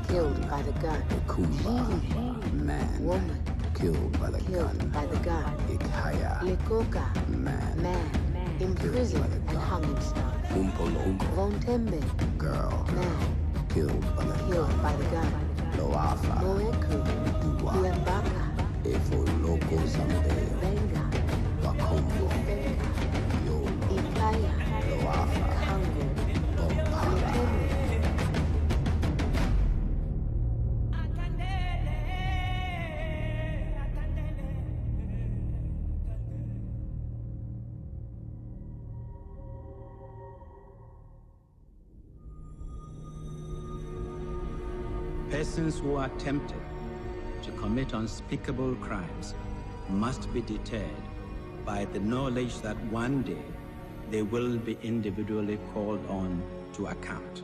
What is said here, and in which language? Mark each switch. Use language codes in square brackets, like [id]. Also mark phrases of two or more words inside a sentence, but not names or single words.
[en] killed by the gun. Ekumba, man, woman, killed by the killed gun. by the gun. Ikaya, Lekoka, man, imprisoned and hung himself. Umpolo, Vontembe, girl, man, killed by the killed gun. by the gun. Loafa, Moeku, Dua, Uembaka, Efo Loco Zambeo, Benga, Bakombo, Ifenga, Yolo, Ikaya, Loafa, Kango, Bompara. Letembe. Persons who are tempted to commit unspeakable crimes must be deterred by the knowledge that one day they will be individually called on to account.